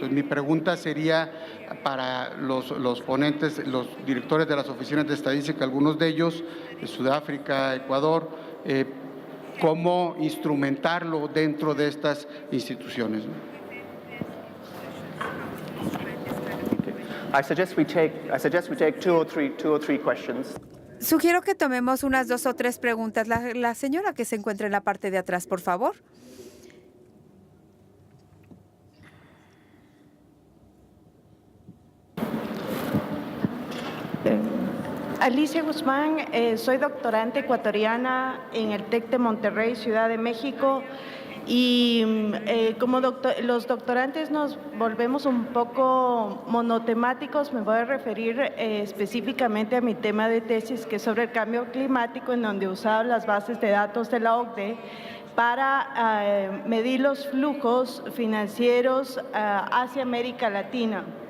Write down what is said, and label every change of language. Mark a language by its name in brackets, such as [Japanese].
[Spanish] Entonces, mi pregunta sería para los ponentes, los directores de las oficinas de estadística, algunos de ellos, de Sudáfrica, Ecuador, cómo instrumentarlo dentro de estas instituciones. [English] I suggest we take two or three questions. [Spanish] Sugiero que tomemos unas 2 o 3 preguntas. La señora que se encuentra en la parte de atrás, por favor. Alicia Guzmán, soy doctorante ecuatoriana en el TEC de Monterrey, Ciudad de México, y como los doctorantes nos volvemos un poco monotemáticos, me voy a referir específicamente a mi tema de tesis, que es sobre el cambio climático, en donde usaba las bases de datos de la OCDE para medir los flujos financieros hacia América Latina.